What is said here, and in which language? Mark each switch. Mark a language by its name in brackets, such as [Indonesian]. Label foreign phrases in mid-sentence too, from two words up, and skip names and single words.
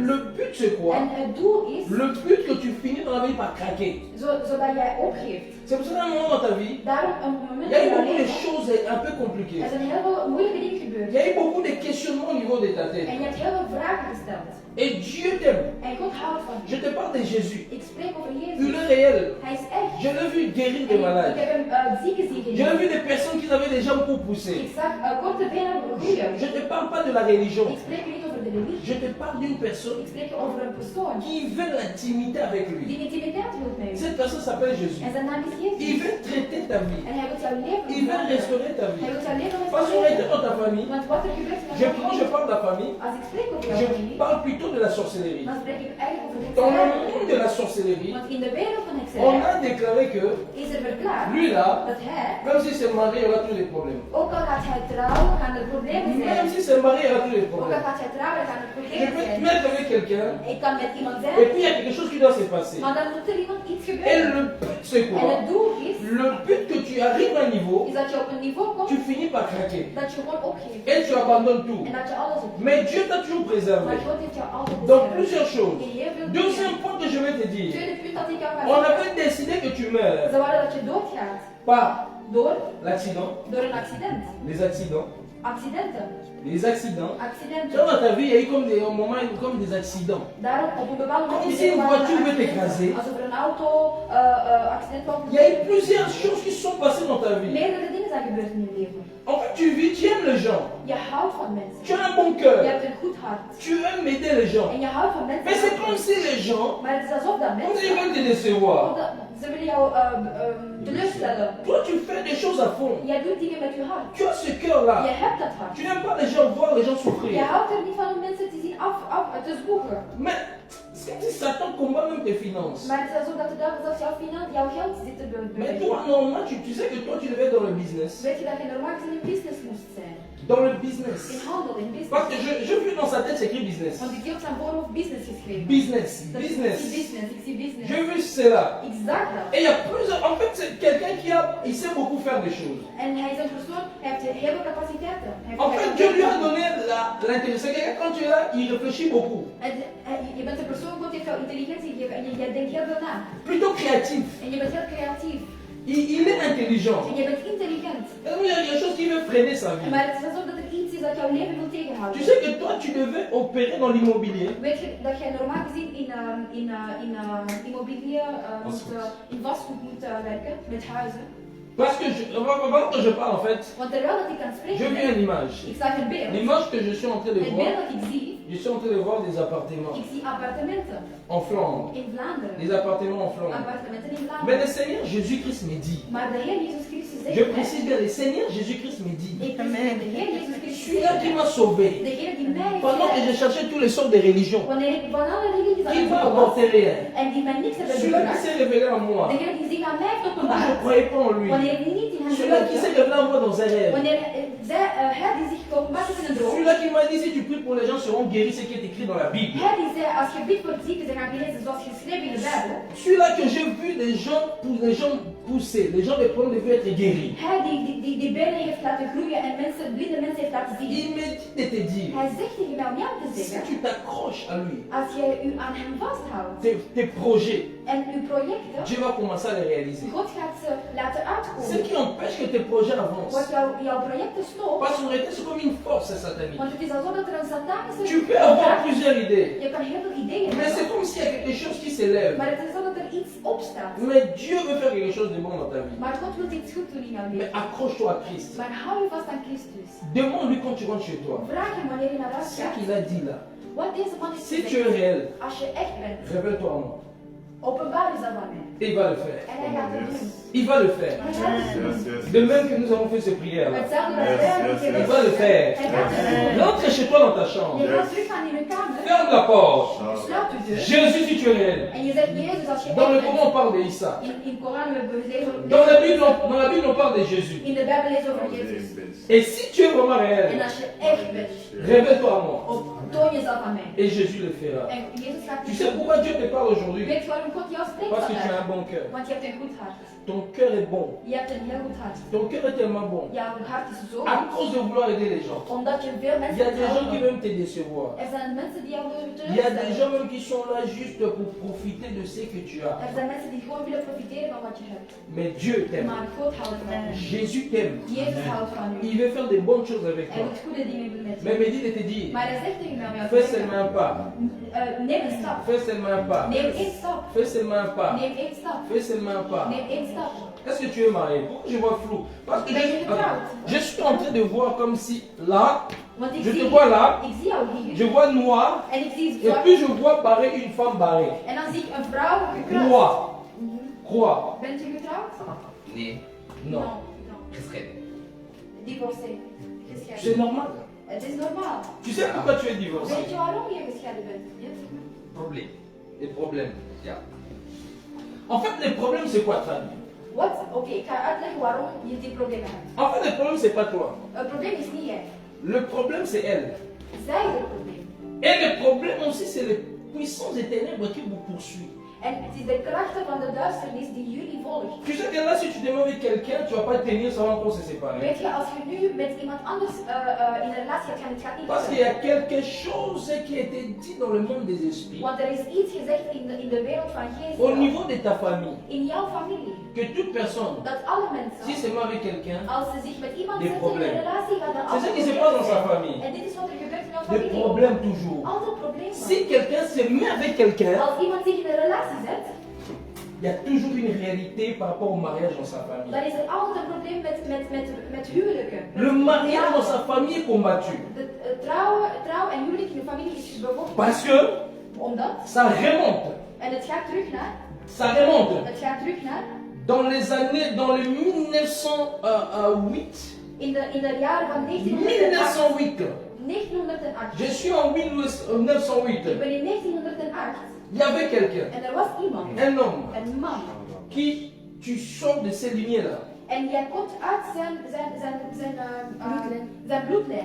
[French] Le but, c'est quoi? [Dutch] En het doel is, [French] Le but que tu finis dans la vie par craquer. [Dutch] zodat jij opgeeft. [French] C'est pour ça qu'à un moment dans ta vie, [Dutch] Daarom, een moment [French] il y a eu [Dutch] in jouw [French] beaucoup de [Dutch] leven, [French] choses un peu compliquées. [Dutch] er zijn heel veel moeilijke dingen [French] Il [Dutch] gebeurd. [French] y a eu beaucoup de questionnements au niveau de ta tête. [Dutch] En je hebt heel veel vragen gesteld. [French] Et Dieu t'aime. [Dutch] En God houdt van [French] Je [Dutch] je. [French] te parle de Jésus. [Dutch] Ik spreek over [French] Il [Dutch] Jezus. [French] est réel. [Dutch] Hij is echt. [French] Je l'ai vu guérir [Dutch] En [French] des [Dutch] ik [French] malades. [Dutch] heb hem zieken zien [French] J'ai [Dutch] genezen. [French] vu des personnes qui avaient des jambes pour pousser. [Dutch] Ik zag korte benen groeien. [French] Je ne te parle pas de la religion. [Dutch] Ik spreek niet over de religie. [French] Je te parle d'une personne [Dutch] Ik spreek over een persoon [French] qui veut l'intimité avec lui. [Dutch] die intimiteit wil met u. [French] Cette personne s'appelle Jésus. [Dutch] En zijn naam is [French] Il [Dutch] Jezus. [French] veut traiter ta vie. [Dutch] En hij wil jouw leven [French] Il veut [Dutch] veranderen. [French] restaurer ta [Dutch] Hij [French] vie. [Dutch] wil jouw leven [French] Parce qu'on était [Dutch] restaureren. [French] dans ta famille. [Dutch] Want wat er gebeurt in [French] Quand [Dutch] jouw [French] je [Dutch] familie, [French] parle de la famille, [Dutch] als ik spreek over jouw [French] je [Dutch] familie, [French] parle plutôt de la sorcellerie. [Dutch] dan spreek ik eigenlijk over [French] Dans le [Dutch] hekserij. [French] monde de la sorcellerie, [Dutch] Want in de wereld van [French] on [Dutch] hekserij [French] a déclaré que [Dutch] is er verklaard [French] lui là, [Dutch] dat hij, [French] même si c'est marié, il aura tous les problèmes. [Dutch] ook al gaat hij trouwen, gaan er problemen [French] Même [Dutch] zijn. [French] si c'est marié, il aura tous les [Dutch] Ook al [French] problèmes. [Dutch] gaat hij trouwen, gaan er [French] Je [Dutch] problemen [French] peux te [Dutch] zijn. [French] mettre avec quelqu'un, [Dutch] Ik kan met iemand [French] et [Dutch] zijn, [French] puis il y a quelque chose qui doit se passer. [Dutch] maar dan moet er iemand iets [French] Et [Dutch] gebeuren. [French] le but, c'est [Dutch] En [French] quoi? [Dutch] het doel is, [French] Le but que tu arrives à un niveau, [Dutch] is dat je op een niveau komt [French] tu finis par craquer. [Dutch] dat je gewoon opgeeft. [French] Et tu abandonnes tout. [Dutch] En dat je alles opgeeft. [French] Mais Dieu t'a toujours préservé. [Dutch] Maar God heeft jou altijd [French] Dans [Dutch] beschermd. [French] plusieurs choses. [Dutch] In heel veel [French] Deuxième [Dutch] dingen. [French] point que je vais te dire. [Dutch] Tweede punt dat ik jou ga [French] On [Dutch] zeggen. [French] avait décidé que tu meurs [Dutch] Ze wilden dat je doodgaat. [French] par [Dutch] Door [French] l'accident, [Dutch] een accident. [French] les accidents, [Dutch] Accidenten. [French] les accidents. [Dutch] Accidenten. [French] Dans ta vie, il y a eu comme des moments comme des accidents. [Dutch] Daarom op een bepaald moment [French] Comme [Dutch] is [French] si [Dutch] er [French] une [Dutch] wel [French] voiture [Dutch] een [French] veut [Dutch] accident. [French] t'écraser. [Dutch] Alsof er een auto accident was. [French] Il y a eu plusieurs choses qui se sont passées dans ta vie. [Dutch] Meerdere dingen zijn gebeurd in je leven. [French] En fait, tu vis, tu aimes les gens. [Dutch] Je houdt van mensen. [French] Tu as un bon [Dutch] Je [French] cœur. [Dutch] hebt een goed hart. [French] Tu aimes aider les gens. [Dutch] En je houdt van mensen. [French] Mais c'est comme si les gens, [Dutch] Maar het is alsof dat [French] comme [Dutch] mensen... [French] s'ils veulent te décevoir. [Dutch] Ze willen jou teleurstellen. [French] Toi, tu fais des choses à fond. [Dutch] Jij doet dingen met je hart. [French] Tu as ce cœur-là. [Dutch] Je hebt dat hart. [French] Tu n'aimes pas les gens voir les gens [Dutch] Je [French] souffrir. [Dutch] houdt er niet van om mensen te zien te zwoegen. [French] Mais c'est comme si Satan combat même tes finances. [Dutch] Maar het is alsof dat de duivel zelfs jouw geld zit te [French] Mais [Dutch] bewegen. [French] toi, normalement, tu sais que toi, tu devais être dans le business. [Dutch] Weet je dat je normaal gezien in business moest zijn? [French] Dans le business. [Dutch] In handel, in [French] Parce [Dutch] business. [French] que je vis dans sa tête, c'est écrit business. [Dutch] Want ik zie op zijn voorhoofd business geschreven. [French] Business. [Dutch] Dat is- [French] Business. [Dutch] Ik zie business, ik zie business. [French] J'ai vu cela. [Dutch] Ik zag dat. [French] Et il y a plusieurs. En fait, c'est quelqu'un qui a. Il sait beaucoup faire des choses. [Dutch] En hij is een persoon, hij heeft heel veel capaciteiten. Hij [French] En [Dutch] heeft [French] fait, Dieu lui a donné l'intelligence. C'est quelqu'un, quand tu es là, il réfléchit beaucoup. [Dutch] Je bent een persoon, God heeft jou intelligentie gegeven en jij denkt heel veel na. [French] Plutôt créatif. [Dutch] En je bent heel creatief. [French] Il est intelligent. [Dutch] En je bent intelligent. [French] Et donc, il y a quelque chose qui veut freiner sa vie. [Dutch] Maar het is alsof dat er iets is dat jouw leven wil tegenhouden. [French] Tu sais que toi, tu devais opérer dans l'immobilier. [Dutch] Weet je dat jij normaal gezien in immobilier, in vastgoed moet werken, met huizen? [French] Parce que, avant que je parle, en fait, [Dutch] Want terwijl dat ik aan het [French] je [Dutch] spreken [French] vis une [Dutch] ben, [French] image. [Dutch] ik zag een beeld. [French] L'image que je suis en train de [Dutch] Het [French] voir, [Dutch] beeld dat ik zie, [French] je suis en train de voir des appartements [Dutch] ik zie appartementen [French] en Flandre. [Dutch] in Vlaanderen. [French] Des appartements en Flandre. [Dutch] Appartementen in [French] Mais [Dutch] Vlaanderen. [French] le Seigneur Jésus-Christ me dit, [Dutch] Maar de Heer Jezus Christus zegt [French] je [Dutch] mij, [French] précise bien, le Seigneur Jésus-Christ me dit, [Dutch] ik precies de Heer Jezus Christus [French] celui-là [Dutch] zegt [French] qui [Dutch] mij, [French] m'a sauvé, [Dutch] de Heer die mij heeft [French] pendant que je [Dutch] gered, [French] cherchais tous les sortes de religions, [Dutch] wanneer ik van alle religies aan [French] qui [Dutch] het [French] m'a [Dutch] zoeken was, [French] apporté rien, [Dutch] en die mij niks hebben [French] celui-là qui [Dutch] gebracht, [French] s'est révélé en moi, [Dutch] de Heer die zich aan mij heeft [French] quand je ne [Dutch] openbaard, [French] croyais pas en lui, [Dutch] wanneer ik niet in hem [French] celui-là qui s'est [Dutch] geloofde, [French] révélé en moi dans un rêve, [Dutch] wanneer hij die zich openbaard heeft in een droom, [French] celui-là qui m'a dit si tu pries pour les gens seront guéris, ce qui est écrit dans la Bible, [Dutch] hij die zei, als je bidt voor de zieken, ze gaan genezen zoals geschreven in de Bijbel, [French] celui-là que j'ai vu les gens pousser, les gens des problèmes devaient être guéris. [Dutch] hij die benen heeft laten groeien en blinde mensen heeft laten zien. [French] Il me dit de te dire, [Dutch] Hij zegt tegen mij om jou te [French] si [Dutch] zeggen, [French] tu t'accroches à lui, [Dutch] als je u aan hem vasthoudt [French] tes projets, [Dutch] en uw projecten, [French] Dieu va commencer à les réaliser. [Dutch] God gaat ze laten [French] Ce [Dutch] uitkomen. [French] qui empêche que tes projets avancent, [Dutch] Wat jouw projecten stopt, [French] parce qu'en réalité c'est comme une force satanique. [Dutch] want het is alsof dat er een satanische [French] Tu peux avoir [Dutch] kracht- [French] plusieurs idées, [Dutch] Je kan heel veel ideeën [French] mais c'est [Dutch] hebben, [French] comme s'il y a quelque chose qui s'élève. [Dutch] maar het is alsof dat er iets opstaat. [French] Mais Dieu veut faire quelque chose de bon dans ta vie. [Dutch] Maar God wil iets goed doen in jouw [French] Mais [Dutch] leven. [French] accroche-toi à Christ. [Dutch] Maar hou je vast aan Christus. [French] Demande-lui quand tu rentres chez toi. [Dutch] Vraag hem wanneer je naar huis [French] Ce [Dutch] gaat. [French] qu'il a dit là. [Dutch] Wat deze man heeft [French] Si tu es [Dutch] gezegd. [French] réel, [Dutch] Als je echt bent, [French] révèle-toi en moi. [Dutch] openbaar is dat aan mij. [French] Et il va le faire. [Dutch] En hij gaat het doen. [French] Il va le faire. [Dutch] Hij gaat het doen. [French] De même que nous avons fait ces prières là. [Dutch] Hetzelfde als [English] Yes, [Dutch] wij [English] yes, [Dutch] hebben [English] yes. [French] Il va le faire. [Dutch] Hij gaat het doen. [French] Rentre chez toi dans ta chambre. [Dutch] Je gaat terug gaan in je kamer. [French] fermes la porte. [Dutch] Je sluit de deur. [French] Jésus, si tu es réel. [Dutch] En je zegt, Jezus, als je [French] Dans le [Dutch] echt [French] Coran, on [Dutch] bent. [French] parle d'Issa. [Dutch] In Koran, we lezen [French] Dans la Bible, on parle de Jésus. [Dutch] in de Bijbel lezen over Jezus. [French] Et si tu es vraiment [Dutch] En [French] réel, [Dutch] als je echt bent, [French] révèle-toi à moi. [Dutch] toon jezelf aan mij. [French] Et Jésus le fera. [Dutch] En Jezus gaat [French] Tu [Dutch] het [French] sais [Dutch] doen. [French] pourquoi Dieu te parle aujourd'hui? [Dutch] Weet je waarom God jou spreekt [French] Parce que tu as [Dutch] vandaag? [French] un bon cœur. [Dutch] Want je hebt een goed hart. [French] Ton cœur est bon. [Dutch] Je hebt een heel goed hart. [French] Ton cœur est tellement bon. [Dutch] Jouw hart is zo [French] À [Dutch] goed. [French] cause de vouloir aider les gens. [Dutch] Omdat je veel [French] Il y [Dutch] mensen [French] a des gens qui [Dutch] helpen. [French] veulent te décevoir. [Dutch] Er zijn mensen die jou willen [French] Il y a des [Dutch] teleurstellen. [French] gens même qui sont là juste pour profiter de ce que tu as. [Dutch] Er zijn mensen die gewoon willen profiteren van wat je hebt. [French] Mais Dieu t'aime. [Dutch] Maar God houdt van je. [French] Jésus t'aime. [Dutch] Jezus houdt van u. [French] Il veut faire des bonnes choses avec [Dutch] Hij [French] toi. [Dutch] doet goede dingen met [French] Mais [Dutch] je. [French] me dit de te dire, [Dutch] Maar hij zegt tegen mij, om jou [French] fais [Dutch] te zeggen, [French] seulement un pas. [Dutch] neem een stap. [French] Fais seulement un pas. [Dutch] Neem één stap. [French] Fais seulement un pas. [Dutch] Neem één stap. [French] Fais seulement un pas. [Dutch] Neem één stap. [French] Est-ce que tu es marié? Pourquoi je vois flou? Parce que [Dutch] Ben je getrouwd? [French] je suis en train de voir comme si là, [Dutch] Want ik [French] je te [Dutch] zie, [French] vois là, [Dutch] ik zie jou [French] je [Dutch] hier. [French] vois noir, [Dutch] En ik zie [French] et [Dutch] zwart. [French] puis je vois barré une femme barrée. [Dutch] En dan zie ik een vrouw gekruist. [French] Croix. Croix. [Dutch] Bent u getrouwd? Nee, [French] Non. Non. [Dutch] gescheiden. [French] Divorcé. C'est [Dutch] Gescheiden. [French] normal. [Dutch] Het is normaal. [French] Tu sais pourquoi tu es divorcé? [Dutch] Weet je waarom je gescheiden bent? Ja. Probleem. [French] Les problèmes. [Dutch] Ja. [French] En fait, les problèmes, c'est quoi, Fanny? [Dutch] Wat? Oké, ik ga uitleggen waarom je die problemen hebt. [French] En fait, le problème, c'est pas toi. [Dutch] Het probleem is niet jij. [French] Le problème, c'est elle. [Dutch] Zij is het probleem. [French] Et le problème aussi, c'est les puissances des ténèbres qui vous poursuivent. [Dutch] En het is de krachten van de duisternis die jullie volgt. [French] Tu sais que là, si tu te mets avec quelqu'un, tu vas pas tenir sans qu'on se séparer. [Dutch] Weet je, als je nu met iemand anders in een relatie hebt, het gaat niet [French] Parce qu'il y [Dutch] lukken. [French] a quelque chose qui a été dit dans le monde des esprits. [Dutch] Want er is iets gezegd in de wereld van [French] Au [Dutch] geesten. [French] niveau de ta famille, [Dutch] In jouw familie. [French] que toute personne, [Dutch] Dat alle [French] si [Dutch] mensen, [French] c'est moi avec quelqu'un, [Dutch] als ze zich met iemand [French] Des [Dutch] zetten in [French] problèmes. [Dutch] een relatie, gaan er [French] c'est ce [Dutch] altijd [French] qui se passe dans sa [Dutch] zijn. [French] famille. [Dutch] En dit is wat er gebeurt in jouw [French] Des [Dutch] familie. [French] problèmes toujours. [Dutch] Altijd problemen. [French] Si quelqu'un se met avec quelqu'un, [Dutch] Als iemand zich in een relatie zet, [French] il y a toujours une réalité par rapport au mariage dans sa famille. [Dutch] dan is er altijd een probleem met huwelijken. [French] Le mariage dans sa famille est combattu. [Dutch] Trouw en huwelijk in de familie is bevochten. [French] Parce que [Dutch] Omdat, [French] ça remonte. [Dutch] en het gaat terug naar, [French] Ça remonte. [Dutch] het gaat terug naar, [French] Dans les années, dans le 1908. [Dutch] in de jaren van 1908. [French] 1908. [Dutch] 1908. [French] Je suis en 1908. [Dutch] Ik ben in 1908 [French] Il y avait quelqu'un, [Dutch] en er was iemand, [French] un homme, [Dutch] een man, [French] qui, tu sors de ces lignées-là. [Dutch] en jij komt uit zijn bloedlijn.